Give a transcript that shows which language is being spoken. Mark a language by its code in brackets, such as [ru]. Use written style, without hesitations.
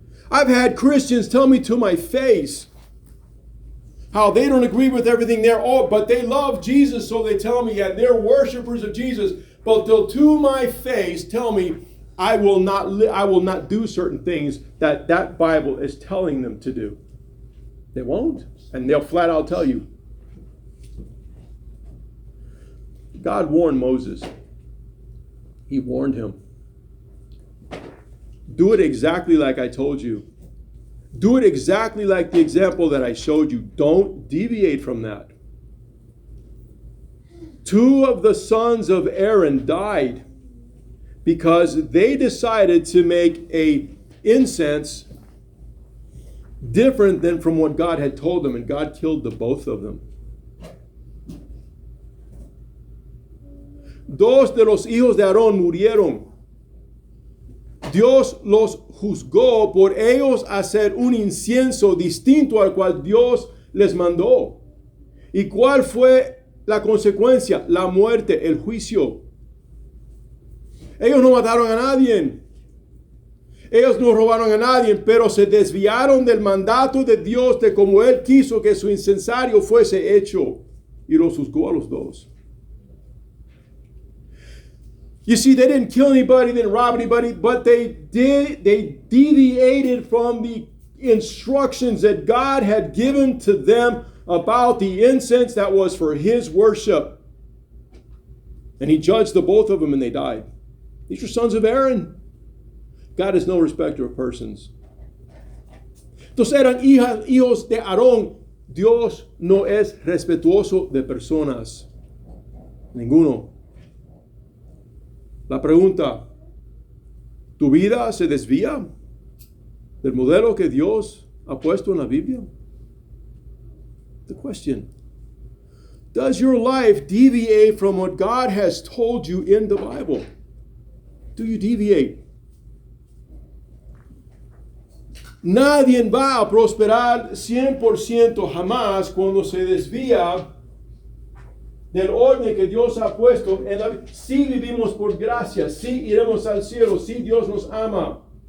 [en] I've had Christians tell me to my face how they don't agree with everything there, but they love Jesus, so they tell me, yeah, they're worshipers of Jesus, but they'll to my face tell me I will not do certain things that Bible is telling them to do. They won't. And they'll flat out tell you. God warned Moses. He warned him. Do it exactly like I told you. Do it exactly like the example that I showed you. Don't deviate from that. 2 of the sons of Aaron died because they decided to make an incense different than from what God had told them, and God killed the both of them. [es] 2 de los hijos de Aarón murieron. Dios los juzgó por ellos hacer un incienso distinto al cual Dios les mandó. ¿Y cuál fue la consecuencia? La muerte, el juicio. Ellos no mataron a nadie. Ellos no robaron a nadie, pero se desviaron del mandato de Dios de como Él quiso que su incensario fuese hecho. Y los juzgó a los dos. [en] You see, they didn't kill anybody, they didn't rob anybody, but they deviated from the instructions that God had given to them about the incense that was for His worship. And He judged the both of them and they died. These are sons of Aaron. God is no respecter of persons. [es] Entonces eran hijos de Aarón. Dios no es respetuoso de personas. Ninguno. La pregunta, ¿tu vida se desvía del modelo que Dios ha puesto en la Biblia? [en] The question, does your life deviate from what God has told you in the Bible? Do you deviate? [es] Nadie va a prosperar 100% jamás cuando se desvía del orden que Dios ha puesto en la vida. Sí vivimos por gracia, sí iremos al cielo, sí Dios nos ama.